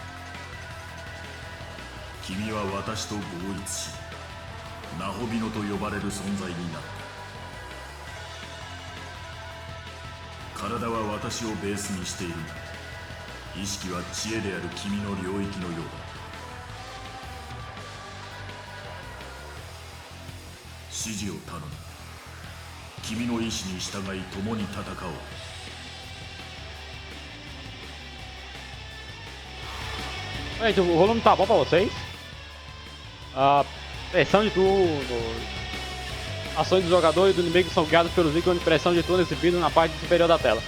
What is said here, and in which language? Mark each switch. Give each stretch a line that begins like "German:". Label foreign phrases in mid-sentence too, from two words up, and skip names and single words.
Japanese: 君は私と合一し、ナホビノと呼ばれる存在になった。体は私をベースにしているが、意識は知恵である君の領域のようだ。指示を頼む。君の意志に従い共に戦おう。
Portuguese: Gente, o volume tá bom pra vocês? A pressão de turno, ações do jogador e do inimigo são guiadas pelos ícones de pressão de turno exibidos na parte superior da tela.